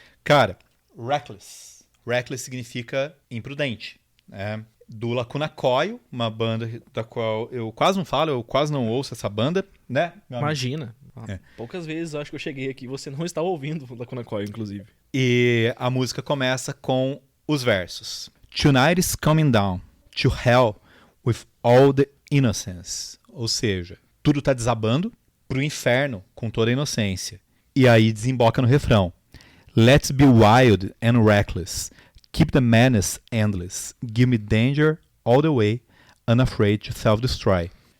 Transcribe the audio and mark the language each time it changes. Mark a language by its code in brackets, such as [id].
[pt] Cara, reckless. Reckless significa imprudente, né? Do Lacuna Coil, uma banda da qual eu quase não falo, eu quase não ouço essa banda, né? Imagina. Poucas vezes eu acho que eu cheguei aqui e você não estava ouvindo o Lacuna Coil, inclusive. E a música começa com os versos. [en] Tonight is coming down to hell with all the innocence. [pt] Ou seja, tudo tá desabando pro inferno com toda a inocência. E aí desemboca no refrão. [en] Let's be wild and reckless. Keep the menace endless. Give me danger all the way. Unafraid to self-destroy.